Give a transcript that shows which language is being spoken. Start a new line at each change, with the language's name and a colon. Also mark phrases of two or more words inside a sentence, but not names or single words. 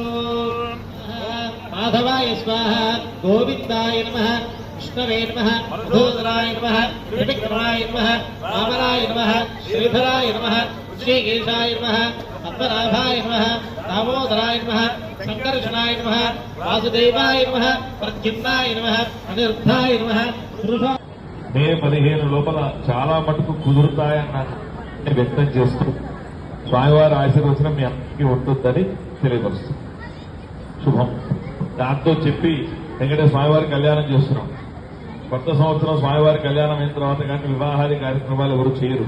Sanskrit: माधवाय स्वाहा, गोविन्दाय नमः, विष्णवे नमः, मधुसूदनाय नमः, त्रिविक्रमाय नमः, वामनाय नमः, श्रीधराय नमः, श्रीकेशाय नमः, पद्मनाभाय नमः, दामोदराय नमः, संकर्षणाय नमः, वासुदेवाय नमः, प्रद्युम्नाय नमः, अनिरुद्धाय नमः।
Telugu: మే 15 లోపల చాలా మటుకు కుదురుతాయన్న వ్యక్తం చేస్తూ స్వామివారి ఆశీర్వచనం మీ అందరికీ ఉంటుందని తెలియపరుస్తుంది. శుభం. దాంతో చెప్పి వెంకటేశ్వర స్వామివారి కళ్యాణం చేస్తున్నాం. కొత్త సంవత్సరం స్వామివారి కళ్యాణం అయిన తర్వాత కానీ వివాహాది కార్యక్రమాలు ఎవరు చేయరు.